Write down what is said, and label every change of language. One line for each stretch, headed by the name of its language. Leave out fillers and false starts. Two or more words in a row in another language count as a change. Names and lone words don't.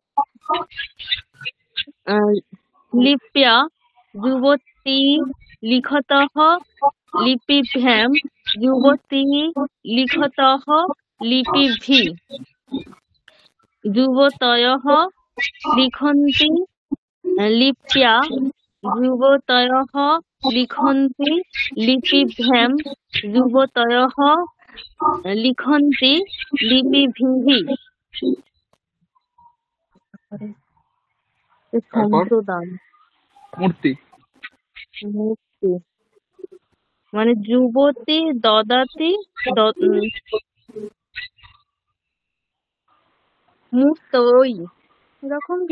Sanskrit: लिप्या युवती लिखतः लिपिभ्यां युवती लिखतः लिपिभि युवतयः लिखन्ति लिप्या युवतयः लिखन्ति लिपिभ्यां युवतयः लिखन्ति लिपिभिः।
Bangla: তারপর সংশোধন মূর্তি। মূর্তি মানে
Sanskrit: যুবতী দদাতি মুক্তই
Bangla: এরকম কি?